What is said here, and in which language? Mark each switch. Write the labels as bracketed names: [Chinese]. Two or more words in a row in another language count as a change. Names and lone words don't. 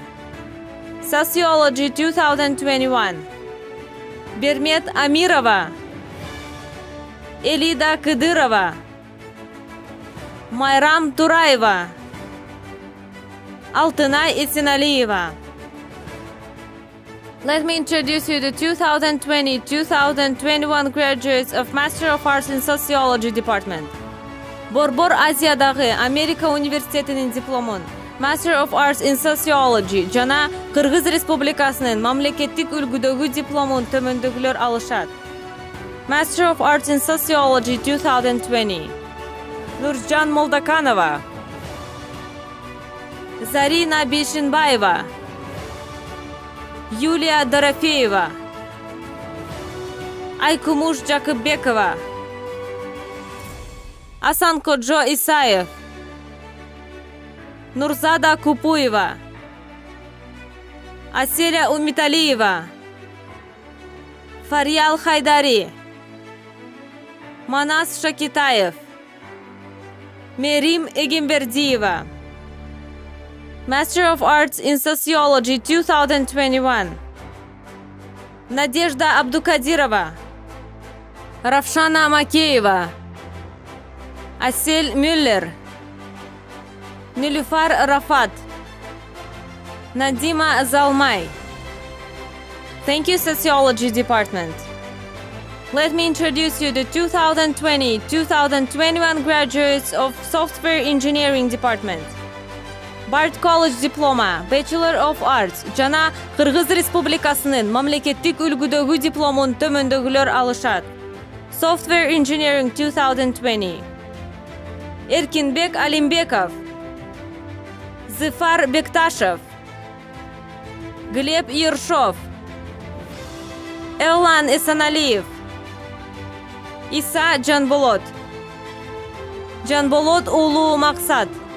[English] Sociology 2021. Бермет Амирова, Элида Кыдырова, Майрам Тураева, Алтынай Исеналиева. Let me introduce you the 2020-2021 graduates of Master of Arts in Sociology Department. [Kyrgyz] Борбор Азиядагы Америка университетинин дипломун [English] Master of Arts in Sociology [Kyrgyz] жана Кыргыз Республикасынын мамлекеттик үлгүдөгү дипломун төмөндөгүлөр алышат. [English] Master of Arts in Sociology 2020. Нуржан Молдаканова, Зарина Бишинбаева, Юлия Дорофеева, Айкумуш Жакыбекова, Асанкоджо Исаев, Нурзада Купуева, Аселя Умиталиева, Фарьял Хайдари, Манас Шакитаев, Мерим Эгимбердиева, Master of Arts in Sociology 2021, Надежда Абдукадирова, Равшана Макеева, Асель Мюллер, Нилюфар Рафат, Надима Залмай. Thank you, Sociology Department. Let me introduce you the 2020-2021 graduates of Software Engineering Department. Bard College Diploma, Bachelor of Arts, [Kyrgyz] жана Кыргыз Республикасынын мамлекеттик үлгүдөгү дипломун төмөндөгүлөр алышат. [English] Software Engineering 2020. Эркинбек Алимбеков, Зыфар Бекташев, Глеб Ершов, Эллан Эсаналиев, Иса Жанболот, Жанболот Улуу Максат,